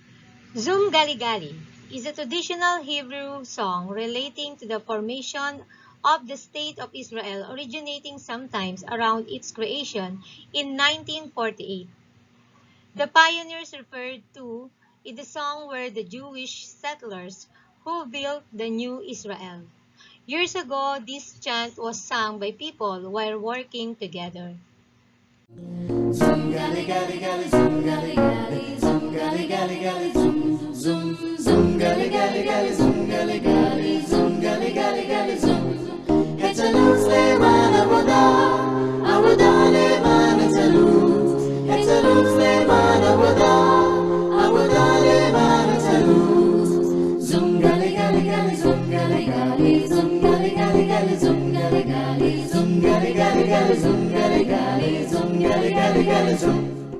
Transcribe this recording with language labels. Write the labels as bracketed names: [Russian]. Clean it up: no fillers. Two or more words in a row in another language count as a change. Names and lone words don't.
[English] Zum Gali Gali is a traditional Hebrew song relating to the formation of the State of Israel, originating sometimes around its creation in 1948. The pioneers referred to in the song were the Jewish settlers who built the new Israel. Years ago, this chant was sung by people while working together. Zum gali gali gali zum gali gali zum gali gali gali zum zum zum gali gali gali zum gali gali zum gali gali gali zum [Hebrew] החלוץ למען עבודה עבודה למען החלוץ החלוץ למען עבודה עבודה למען החלוץ zum gali gali gali zum gali gali zum gali gali gali zum gali gali zum gali gali gali zum gali gali zum gali gali gali zum